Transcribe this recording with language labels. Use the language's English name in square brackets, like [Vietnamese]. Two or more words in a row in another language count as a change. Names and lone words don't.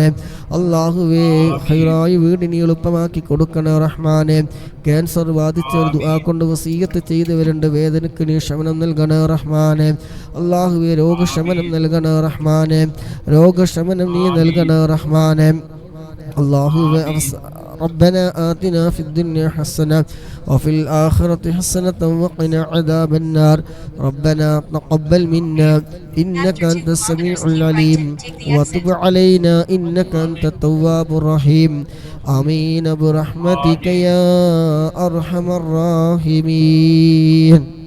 [Malayalam] അള്ളാഹുവെ ഹൈറായ വീട് നീ എളുപ്പമാക്കി കൊടുക്കണേ റഹ്മാനെ. ക്യാൻസർ ബാധിച്ചവർ ദുആ കൊണ്ട് വസീയത്ത് ചെയ്തവരുണ്ട്, വേദനയ്ക്ക് നീ ശമനം നൽകണേ റഹ്മാനെ. അള്ളാഹുവെ രോഗശമനം നൽകണേ റഹ്മാനെ. രോഗശമനം നീ നൽകണേ റഹ്മാനെ. [Arabic] അള്ളാഹുവെ ربنا آتنا في الدنيا حسنة وفي الآخرة حسنة وقنا عذاب النار. ربنا تقبل منا إنك أنت السميع العليم وتب علينا إنك أنت التواب الرحيم. آمين برحمتك يا أرحم الراحمين.